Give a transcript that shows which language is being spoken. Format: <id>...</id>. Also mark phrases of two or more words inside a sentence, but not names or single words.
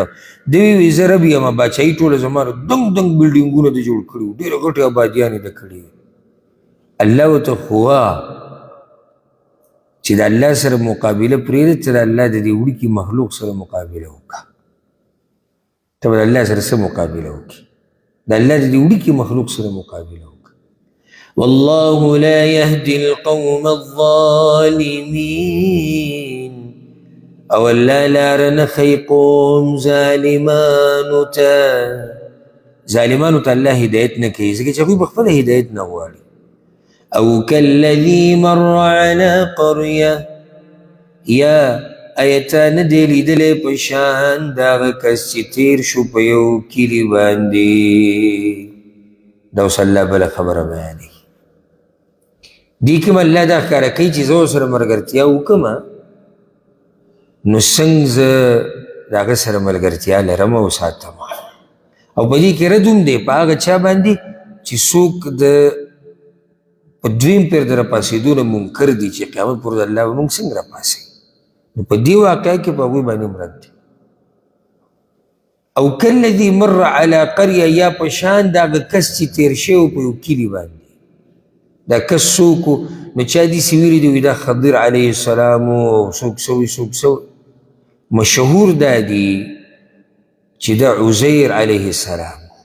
<ps>دوی وی زه رب یم، باچایي ټوله زما دنګ دنګ بلډینګونه ده جوړ کړي وو، ډېرې غټې آبادیانې ده کړې. الله ورته ښووا چې د الله سره مقابله پرېږده، ته د الله د دې وړوکي مخلوق سره مقابله وکړه. ته به د الله سره څه مقابله وکړي؟ د الله د دې وړوکي مخلوق سره مقابله وکړه.</ps> <ar>والله لا يهدي القوم الظالمين،</ar> <ps>او الله لار نه ښیي قوم ظالمانو ته. ظالمانو ته الله هدایت نه کوي، ځکه چې هغوی به خپله هدایت نه غواړي.</ps> <ar>او كالذي مر على قريه،</ar> <ps>یا ایتا نه دی لیدلی په شان د هغه کس چې تیر شو په یو کلي باندې. دا اوس الله بله خبره بیانوي. دې کې م الله دا ښکاره کوي چې زه ورسره ملګرتیا وکړمه، نو څنګه زه د هغه سره ملګرتیا لرم او ساتم. او په دې کې رد هم دی په هغه چا باندې چې څوک د په دویم پیر د راپاسېدو نه منکر دي، چې قیامت پر ورځ الله به موږ څنګه راپاسوي. نو په دې واقعه کې په هغوی باندې هم رد دی. او</ps> <ar>کالذي مر على قريه</ar> <ps>یا په شان دغه کس چې تیر شوی په یو کلي باندې دا کس څوک و نو چا داسې ویلي دي دا خضر</ps> <ar>علیه السلام</ar> <ps>او څوک سوی مشهور دا دی چې دا عزیر</ps> <ar>علیه السلام</ar>